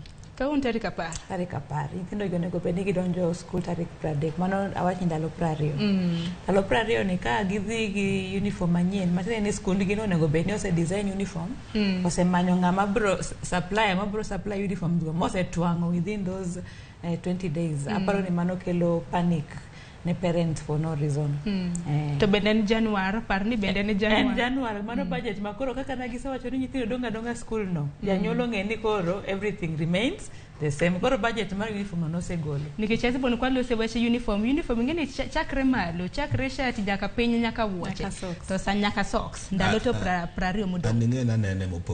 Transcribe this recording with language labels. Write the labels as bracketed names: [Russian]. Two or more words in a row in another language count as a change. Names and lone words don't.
[Luo (Kenya and Tanzania)] Kawuono tarik 10. Tarik 10. Nyithindo onego bed ni gidonjo skul tarik 30. Mano awachi ndalo 20. Ndalo 20 ni ka gidhi gi uniform manyien, matiende ni skundgi onego bed ni ose [English] design uniform, [Luo (Kenya and Tanzania)] osemanyo ng'ama bro [English] supply uniform [Luo (Kenya and Tanzania)] go, mose tuang'o [English] within those 20 days. [Luo (Kenya and Tanzania)] Aparo ni mano kelo panic ne [English] parents for no reason. [Luo (Kenya and Tanzania)] To bende en Januar, parni bende en Januar. En Januar, mano budget makoro kaka na gisewacho ni nyithindo donga school no. Janyuol ng'e ni koro [English] everything remains the same. [Luo (Kenya and Tanzania)] Koro budget mar uniform no segolo. Nikech ati bon kwalo sewache uniform ngene chakre malo, chakre shati nyaka piny nyaka wuoche. To sa nyaka socks. Ndalo to 20 modong. An ng'e na nene mopo